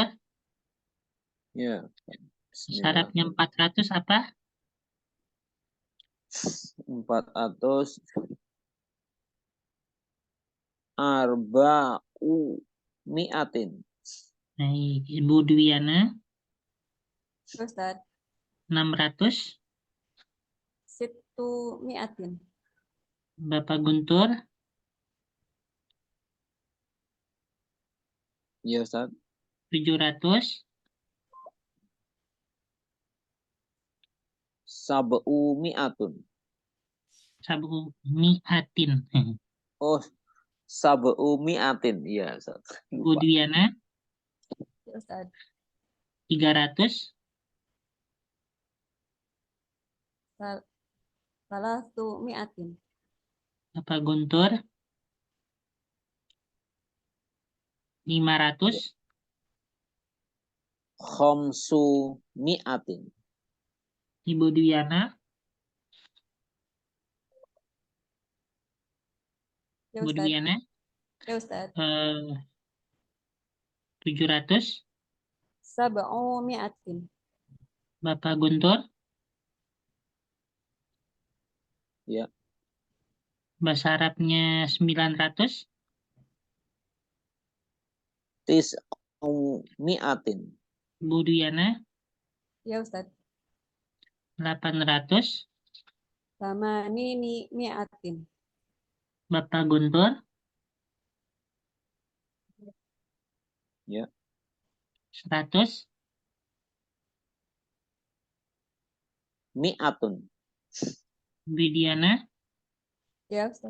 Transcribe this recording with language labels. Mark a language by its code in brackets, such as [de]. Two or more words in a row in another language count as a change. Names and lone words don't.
[id] Ya. Bismillah. syaratnya 400 apa? [ar] 400 أربع مائة. [id] Baik, Ibu Dwiana, Ya, Ustaz. 600. [ar] ست مائة. [id] Bapak Guntur, Ya, Ustaz. 700. [ar] سبع مائة. سبع مائة. [id] Oh, [ar] سبع مائة. [id] Iya, Ustaz. Ibu Lupa. Dwiana, Ya, Ustaz. 300. [ar] ثلاث مائة. [id] Bapak Guntur, 500. [ar] خمس مائة. [id] Ibu Dwiana, Ya, Ibu Ustaz. Dwiana, Ya, Ustaz. 700. [ar] سبع مائة. [id] Bapak Guntur, Ya. bahasa Arabnya 900. [ar] تسع مائة. [id] Ibu Dwiana, Ya, Ustaz. 800. [ar] ثماني مائة. [id] Bapak Guntur, Ya. 100. [ar] Mi'atun. [id] Ibu Diana, Ya, Ustaz.